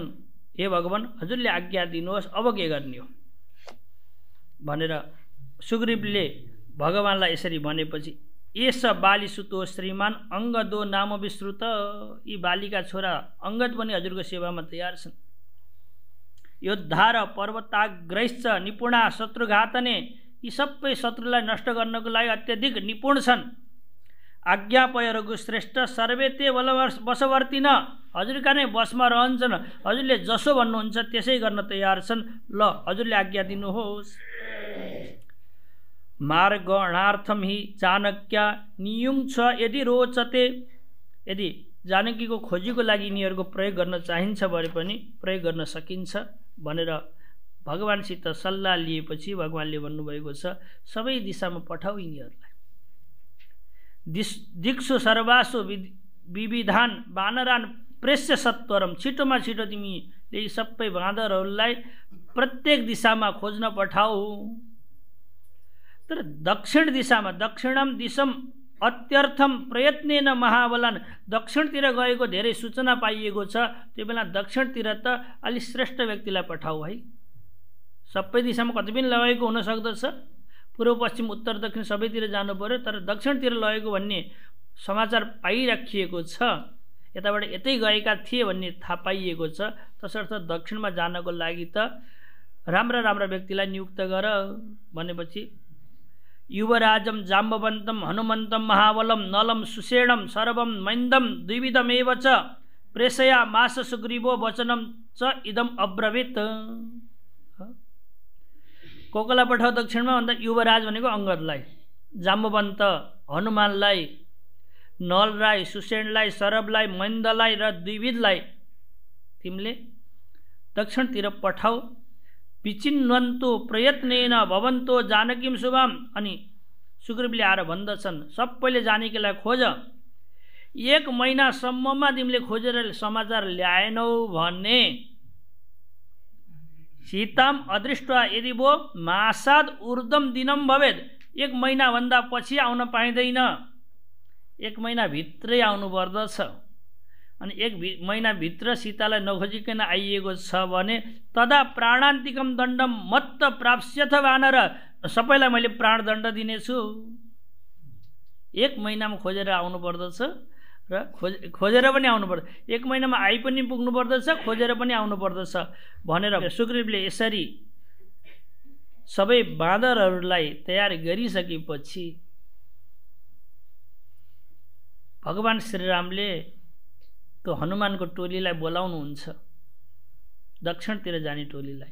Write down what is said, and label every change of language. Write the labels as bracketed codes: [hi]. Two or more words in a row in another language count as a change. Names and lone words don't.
[ne] हे भगवान हजुरले आज्ञा दिनुहोस्, अब के गर्ने हो भनेर सुग्रीवले भगवानलाई यसरी भनेपछि [sa] एस बालीसुतो श्रीमान अङ्गदो नाम विश्रुत, [ne] यी बालीका छोरा अङ्गद पनि हजुरको सेवामा तयार छन्। [sa] योद्धा र पर्वताग्रैश्च निपुणा शत्रुघातने, [ne] यी सबै शत्रुलाई नष्ट गर्नको लागि अत्यधिक निपुण छन्। [sa] आज्ञापय रघु श्रेष्ठ सर्वे ते बसवर्ती न, [ne] हजुरका नै बसमा रहन्छन्, हजुरले जसो भन्नुहुन्छ त्यसै गर्न तयार छन्। ल हजुरले आज्ञा दिनुहोस्। [sa] मार्गणार्थम हि जानक्या नियुङ छ यदि रोचते, [ne] यदि जानकीको खोजीको लागि यिनीहरूको प्रयोग गर्न चाहिन्छ भने पनि प्रयोग गर्न सकिन्छ भनेर भगवानसित सल्लाह लिएपछि भगवानले भन्नुभएको छ सबै दिशामा पठाऊ यिनीहरूलाई। [sa] दिक्सु सर्वासु विविधान वानरान प्रेष्य सत्वरम, [ne] छिटोमा छिटो तिमीले यी सबै बाँदरहरूलाई प्रत्येक दिशामा खोज्न पठाऊ। तर दक्षिण दिशामा, [sa] दक्षिणम दिशम अत्यर्थम प्रयत्नेन महाबलान, [ne] दक्षिणतिर गएको धेरै सूचना पाइएको छ, त्यो बेला दक्षिणतिर त अलि श्रेष्ठ व्यक्तिलाई पठाऊ है। सबै दिशामा कति पनि लगेको हुन सक्दछ, पूर्व पश्चिम उत्तर दक्षिण सबैतिर जानु पर्यो, तर दक्षिणतिर लगेको भन्ने समाचार पाइराखिएको छ, यताबाट यतै गएका थिए भन्ने थाहा पाइएको छ। तसर्थ दक्षिणमा जानको लागि त राम्रा राम्रा व्यक्तिलाई नियुक्त गर भनेपछि [sa] युवराजम जाम्बवन्तम हनुमन्तम महाबलम नलम सुषेणम सर्वम मैन्दम द्विविधमेव च प्रेषया मास सुग्रीवो वचनम च इदम अब्रवीत। [ne] कोकला पठाउ दक्षिणमा भन्दा युवराज भनेको अङ्गदलाई, जाम्बवन्त हनुमानलाई, नलराई, सुषेणलाई, सरबलाई, मैन्दलाई र द्विविधलाई तिमीले दक्षिणतिर पठाऊ। [sa] विचिन्वन्तु प्रयत्नेन भवन्तो जानकीम शुभम, [ne] अनि सुग्रीवले आएर भन्दछन् सबैले जानकीलाई खोज, 1 महिनासम्ममा तिमीले खोजेर समाचार ल्याएनौ भने [sa] सीताम अदृष्ट्वा यदि वो मासाद ऊर्ध्वम दिनम भवेद, [ne] 1 महिनाभन्दा पछि आउन पाइँदैन, 1 महिनाभित्रै आउनु पर्दछ अनि 1 महिनाभित्र सीतालाई नखोजिकन आइएको छ भने [sa] तदा प्राणान्तिकम दण्डम मत्त प्राप्स्यथ वानर, [ne] सबैलाई मैले प्राणदण्ड दिनेछु। 1 महिनामा खोजेर आउनु पर्दछ र खोजेर पनि आउनु पर्छ, 1 महिनामा आइ पनि पुग्नु पर्दछ, खोजेर पनि आउनु पर्दछ भनेर सुग्रीवले यसरी सबै बाँदरहरूलाई तयार गरिसकेपछि भगवान श्रीरामले त्यो हनुमानको टोलीलाई बोलाउनुहुन्छ, दक्षिणतिर जाने टोलीलाई।